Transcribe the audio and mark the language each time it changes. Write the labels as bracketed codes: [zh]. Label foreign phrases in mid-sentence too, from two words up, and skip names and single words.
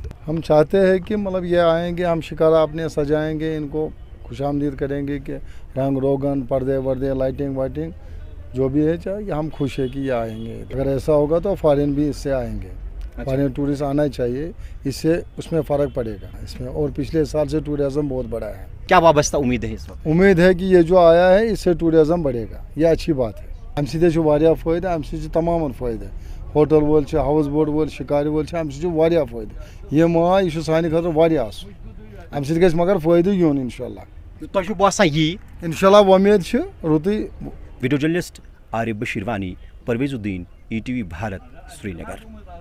[ur] ہم چاہتے ہیں کہ مطلب یہ آئیں گے، ہم شکارا اپنے سجائیں گے، ان کو خوش آمدید کریں گے کہ رنگ روگن، پردے وردے، لائٹنگ وائٹنگ جو بھی ہے چاہیے، ہم خوش ہیں کہ یہ آئیں گے۔ اگر ایسا ہوگا تو فارن بھی اس سے آئیں گے۔ فارن ٹورسٹ آنا چاہیے، اس سے اس میں فرق پڑے گا اس میں، اور پچھلے سال سے ٹورازم بہت بڑا ہے۔ کیا وابستہ امید ہے اس وقت؟ امید ہے کہ یہ جو آیا ہے اس سے ٹورازم بڑھے گا، یہ اچھی بات ہے۔ [ks] ام سۭتۍ واریاہ فٲیدٕ، ام سۭتۍ تمام فٲیدٕ، ہوٹل وول چھِ، ہاوس بوٹ وول، شکارِ وول چھِ، ام سۭتۍ واریاہ فٲیدٕ۔ یہِ آے یہِ چھُ سانہِ خٲطرٕ واریاہ اصل، ام سۭتۍ گژھِ مگر فٲیدٕ یُن انشاءاللہ۔ تۄہہِ چھُو باسان یی؟ انشاءاللہ وۄمید چھِ رُتُے۔ [ur] ویڈیو جرنلسٹ عارف بشیر وانی، پرویز الدین، ETV بھارت، سری نگر۔